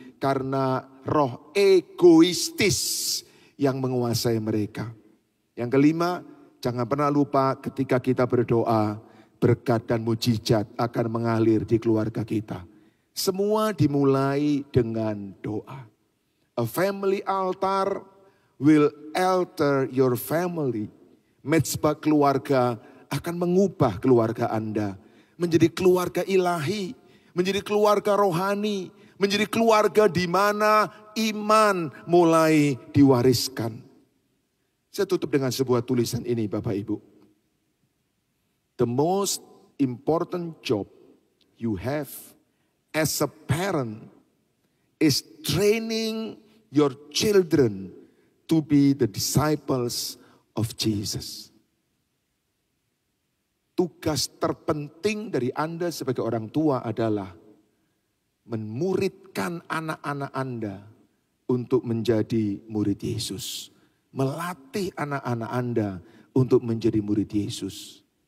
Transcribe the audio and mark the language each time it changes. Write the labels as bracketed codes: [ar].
[id] Karena roh egoistis yang menguasai mereka. Yang kelima, jangan pernah lupa ketika kita berdoa, berkat dan mujizat akan mengalir di keluarga kita. Semua dimulai dengan doa. [en] A family altar will alter your family. [id] Mezbah keluarga akan mengubah keluarga Anda. Menjadi keluarga ilahi, menjadi keluarga rohani, menjadi keluarga di mana iman mulai diwariskan. Saya tutup dengan sebuah tulisan ini Bapak Ibu. [en] The most important job you have as a parent is training your children to be the disciples of Jesus. [id] Tugas terpenting dari Anda sebagai orang tua adalah memuridkan anak-anak Anda untuk menjadi murid Yesus. Melatih anak-anak Anda untuk menjadi murid Yesus.